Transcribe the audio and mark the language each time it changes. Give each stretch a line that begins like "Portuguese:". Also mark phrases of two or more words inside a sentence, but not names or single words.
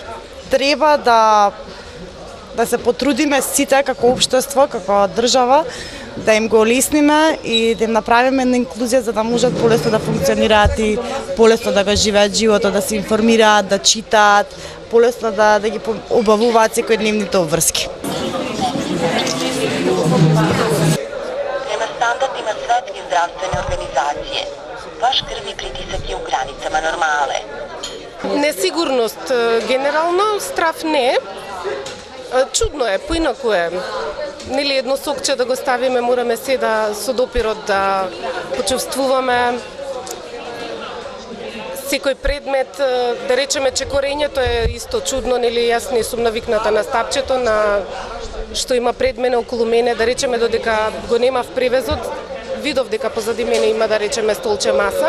Macedonian: Треба да се потрудиме сите како општество, како држава, да им го олесниме и да им направиме една инклузија за да можат полесно да функционираат и полесно да го живеат животот, да се информираат, да читаат, полесно да ги обавуваат секојдневните обврски.
Serbian: Prema standardima Svetske zdravstvene organizacije, vaš krvni pritisak je u granicama normale.
Macedonian: Несигурност генерално, страв не. Чудно е, поинаку е. Нели едно сокче да го ставиме, мораме се да со допирот да почувствуваме секој предмет, да речеме че корењето е исто чудно, нели јас не сум навикната на стапчето, на што има пред мене, околу мене, да речеме додека го нема в превезот, видов дека позади мене има да речеме столче маса.